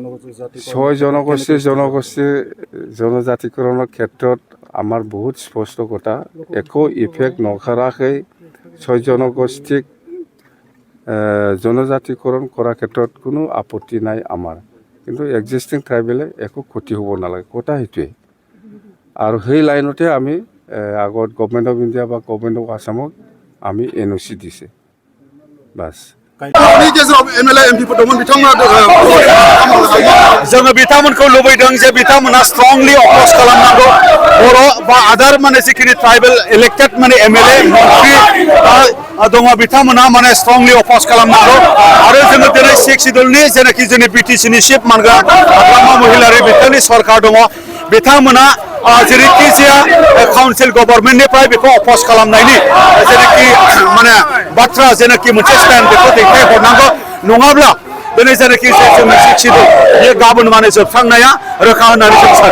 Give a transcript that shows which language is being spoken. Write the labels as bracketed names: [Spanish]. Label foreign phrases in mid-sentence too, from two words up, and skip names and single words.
[Assamese] জনজাতিকৰণৰ ক্ষেত্ৰত আমাৰ বহুত স্পষ্ট কথা একো ইফেক্ট নকৰাকৈ ছয় জনগোষ্ঠীক জনজাতিকৰণ কৰাৰ ক্ষেত্ৰত কোনো আপত্তি নাই আমাৰ কিন্তু এক্সিষ্টিং ট্ৰাইবেলে একো ক্ষতি হ'ব নালাগে কথা সেইটোৱে আৰু সেই লাইনতে আমি আগত [English] Government of India [Assamese] বা [English] Government of [Assamese] আসামক আমি NOC দিছে বাস [Bodo] जोङो बिथांमोनखौ लुबैदों जे बिथांमोना [English] strongly oppose [Bodo] खालामनांगौ बर' बा आदार माने जिखिनि [English] tribal elected [Bodo] माने MLA मन्त्रि दङ बिथांमोना माने [English] strongly oppose [Bodo] खालामनांगौ आरो जोङो दिनै सिख सिडुलनि जेनाखि जोंनि BTC नि चिफ मानग्रा हाग्रामा महिलारि बिथांनि सरकार दङ बिथांमोना जेरैखि जाया काउन्सिल गभर्नमेन्टनिफ्राय बेखौ अपोज खालामनायनि जेनाखि माने बाथ्रा जेनाखि मोनसे स्टेन्ड बेखौ दैथायहरनांगौ नङाब्ला दिनै जेनाखि जोंनि [English] sixth schedule [Bodo] बेयो गाबोन माने जोबस्रांनाया रोखा होननानै जों सानो